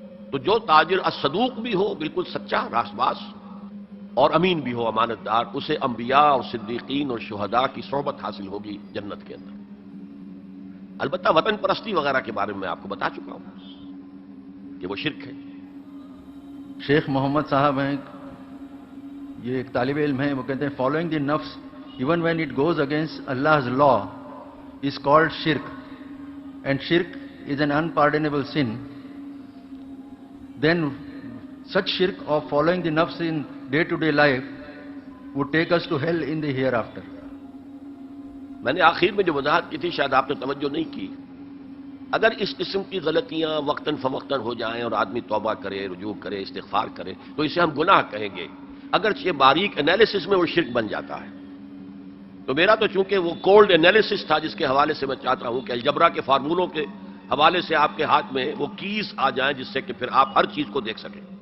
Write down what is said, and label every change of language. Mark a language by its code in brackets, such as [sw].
[ur] تو جو تاجر الصدوق بھی ہو، بالکل سچا راست باز، اور امین بھی ہو، امانت دار، اسے انبیاء اور صدیقین اور شہداء کی صحبت حاصل ہوگی جنت کے اندر. البتہ وطن پرستی وغیرہ کے بارے میں میں آپ کو بتا چکا ہوں کہ وہ شرک ہے. شیخ محمد صاحب ہیں، یہ ایک طالب علم ہیں، وہ کہتے ہیں [en] Following the nafs even when it goes against Allah's law is called shirk, and shirk is an unpardonable sin. Then such shirk of following the nafs in day-to-day life would take us to hell in the hereafter. [ur] میں نے آخر میں جو وضاحت کی تھی شاید آپ نے توجہ نہیں کی. اگر اس قسم کی غلطیاں وقتاً فوقتاً ہو جائیں اور آدمی توبہ کرے، رجوع کرے، استغفار کرے، تو اسے ہم گناہ کہیں گے. اگرچہ باریک انالیسس میں وہ شرک بن جاتا ہے. تو میرا تو چونکہ وہ کولڈ انالیسس تھا جس کے حوالے سے میں چاہتا ہوں کہ الجبرا کے فارمولوں کے حوالے سے آپ کے ہاتھ میں وہ کیز آ جائیں جس سے کہ پھر آپ ہر چیز کو دیکھ سکیں.